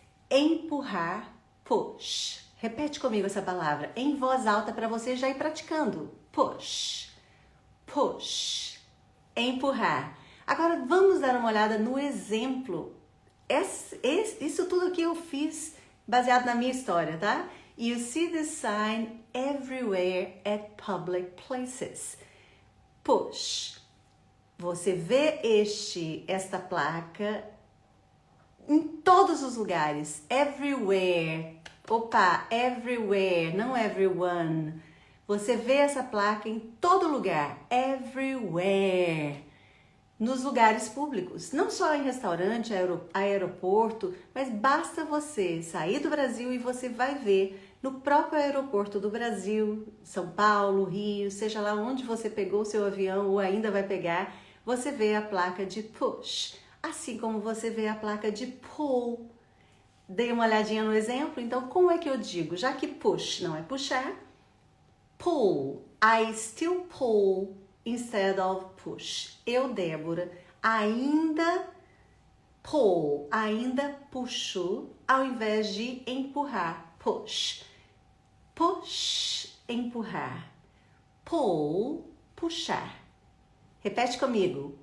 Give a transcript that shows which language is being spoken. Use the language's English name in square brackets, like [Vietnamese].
[Portuguese] Empurrar, push. Repete comigo essa palavra em voz alta para você já ir praticando. Push, push, empurrar. Agora vamos dar uma olhada no exemplo. Isso tudo que eu fiz baseado na minha história, tá? [English] You see the sign everywhere at public places. Push. [Portuguese] Você vê esta placa em todos os lugares, everywhere. Opa, everywhere, não everyone. Você vê essa placa em todo lugar, everywhere. Nos lugares públicos, não só em restaurante, aeroporto, mas basta você sair do Brasil e você vai ver no próprio aeroporto do Brasil, São Paulo, Rio, seja lá onde você pegou o seu avião ou ainda vai pegar, você vê a placa de push. Assim como você vê a placa de pull. Dei uma olhadinha no exemplo, então como é que eu digo? Já que push não é puxar, pull. [English] I still pull instead of push. [Portuguese] Eu, Débora, ainda pull, ainda puxo ao invés de empurrar, push. Push empurrar. Pull, puxar. Repete comigo.